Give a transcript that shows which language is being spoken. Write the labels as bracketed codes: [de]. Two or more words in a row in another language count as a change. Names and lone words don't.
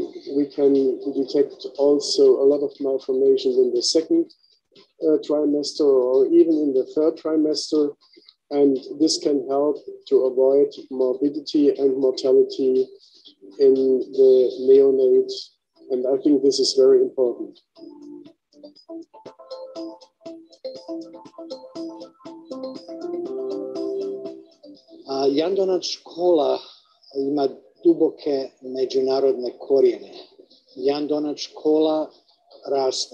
[en] We can detect also a lot of malformations in the second trimester or even in the third trimester. And this can help to avoid morbidity and mortality in the neonates. And I think this is very important. [hr] Jan Donat škola ima duboke međunarodne korijene. Jan Donat škola raste.